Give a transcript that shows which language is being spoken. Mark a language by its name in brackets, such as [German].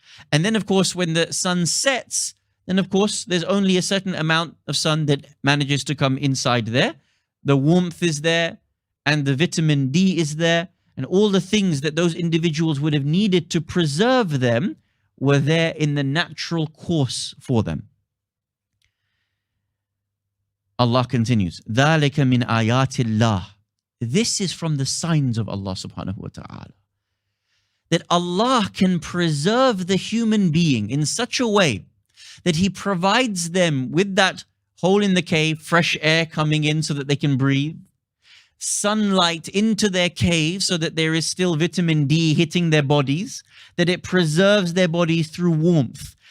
[English] And then, of course, when the sun sets, then, of course, there's only a certain amount of sun that manages to come inside there. The warmth is there, and the vitamin D is there, and all the things that those individuals would have needed to preserve them were there in the natural course for them. Allah continues, [Arabic] ذَلِكَ مِنْ آيَاتِ اللَّهِ. [English] This is from the signs of Allah subhanahu wa ta'ala. That Allah can preserve the human being in such a way that He provides them with that hole in the cave, fresh air coming in so that they can breathe, sunlight into their cave so that there is still vitamin D hitting their bodies, that it preserves their bodies through warmth.